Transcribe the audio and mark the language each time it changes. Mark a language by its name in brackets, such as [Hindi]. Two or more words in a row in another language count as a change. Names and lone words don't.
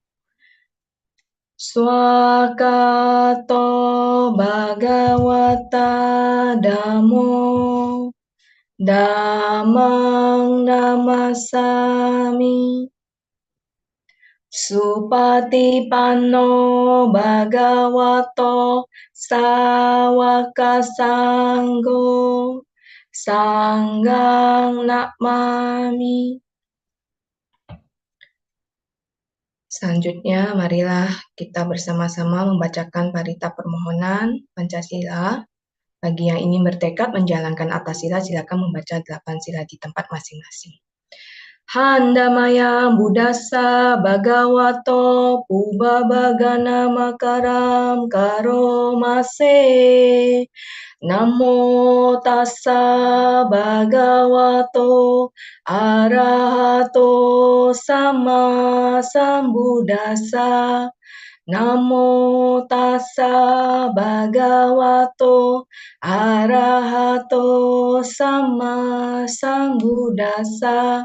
[Pali] Swakato bhagavata dhammo, Dhammang namasami, Supatipanno bhagavato sawaka sanggo, Sanghang namami. [Indonesian] Selanjutnya, marilah kita bersama-sama membacakan parita permohonan Pancasila. Bagi yang ingin bertekad menjalankan atas sila, silakan membaca 8 sila di tempat masing-masing. [Pali] Handamaya Buddhassa Bhagavato Pubbabhagana Makaram Karomase, Namo tassa bhagavato arahato sama sambuddhassa, Namo tassa bhagavato arahato sama sambuddhassa.